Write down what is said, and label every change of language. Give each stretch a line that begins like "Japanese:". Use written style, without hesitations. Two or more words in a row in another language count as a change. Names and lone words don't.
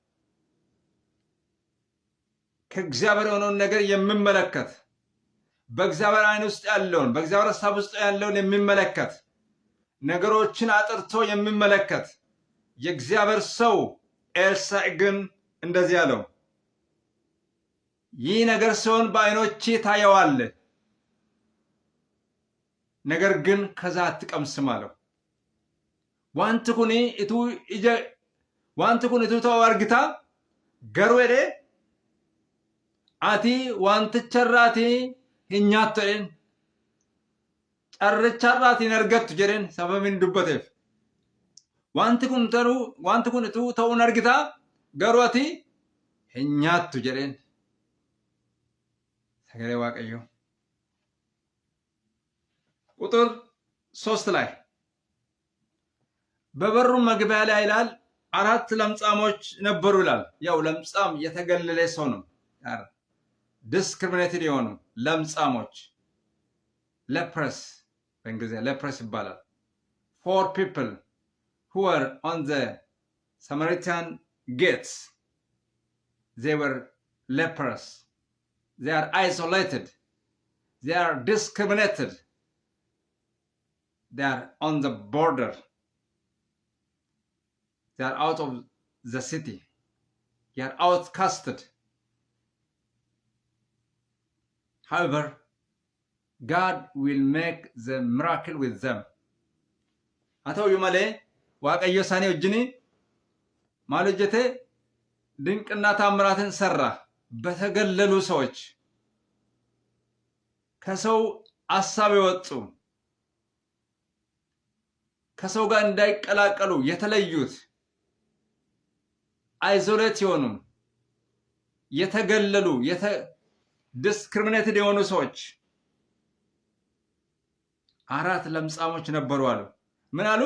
Amharic: ከእግዚአብሔር የሆነውን ነገር የሚመለከት በእግዚአብሔር ዓይን ውስጥ ያለውን በእግዚአብሔር ሐሳብ ውስጥ ያለውን የሚመለከት ነገሮችን አጥርቶ የሚመለከት የእግዚአብሔር ሰው ኤልሳዕ ግን እንደዚህ አለው። ይህ ነገር ሲሆን በዓይኖቼ ታየዋለህ፣ ነገር ግን ከዛ አትቀምስም አለው።
Oromo: wanti kuni itu ta'uu argita garuu jedhee ati wanticharraatii hin nyaattu jedheen carricharraatii hin argattu jedheen sababiin dubbateef. Wanti kun ituu ta'uu hin argita garuu ati hin nyaattu jedheen. Sagalee Waaqayyoo
Amharic: ቁጥር 3 ላይ በበሩ መግቢያ ላይ ይላል 4 ለምጻሞች ነበሩ ይላል። ያው ለምጻም የተገለለ ሰው ነው። ዲስክሪሚኔትድ የሆኑ ለምጻሞች lepers በእንግሊዝኛ lepers ይባላል።
English: 4 people who were on the Samaritan gates. They were lepers. They are isolated. They are discriminated. They are on the border. They are out of the city. They are outcasted. However, God will make the miracle with them.
Oromo: Atau yumale waaqayyo sani wajjini maal hojjete
Amharic: ድንቅና ታምራትን ሰራ። በተገለሉ ሰዎች ከሰው ሐሳብ የወጡ ከሰው ጋር እንዳይቀላቀሉ የተለዩት አይዞሌት የሆኑ የተገለሉ ዲስክሪሚኔትድ የሆኑ ሰዎች 4 ለምጻሞች ነበሩ አሉ። ምን አሉ?